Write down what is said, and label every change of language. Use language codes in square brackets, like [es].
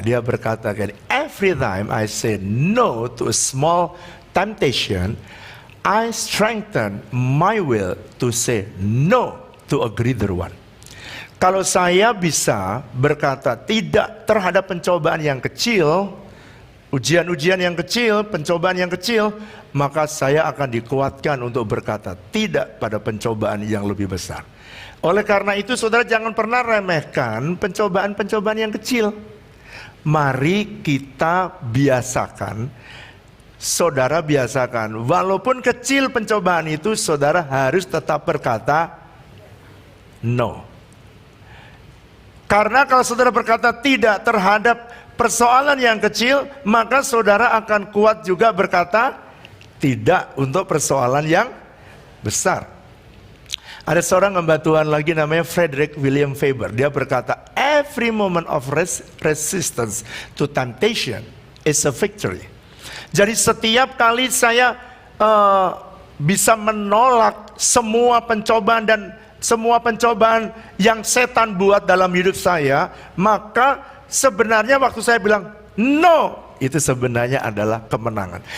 [id] Dia berkata gini, [en] every time I say no to a small temptation, I strengthen my will to say no to a greater one. [id] Kalau saya bisa berkata tidak terhadap pencobaan yang kecil, ujian-ujian yang kecil, pencobaan yang kecil, maka saya akan dikuatkan untuk berkata tidak pada pencobaan yang lebih besar. Oleh karena itu, saudara jangan pernah remehkan pencobaan-pencobaan yang kecil. Mari kita biasakan, saudara biasakan, walaupun kecil pencobaan itu, saudara harus tetap berkata no. Karena kalau saudara berkata tidak terhadap persoalan yang kecil, maka saudara akan kuat juga berkata tidak untuk persoalan yang besar. Ada seorang hamba Tuhan lagi namanya Frederick William Faber. Dia berkata, [en] every moment of resistance to temptation is a victory. [id] Jadi setiap kali saya bisa menolak semua pencobaan dan semua pencobaan yang setan buat dalam hidup saya, maka sebenarnya waktu saya bilang no, itu sebenarnya adalah kemenangan.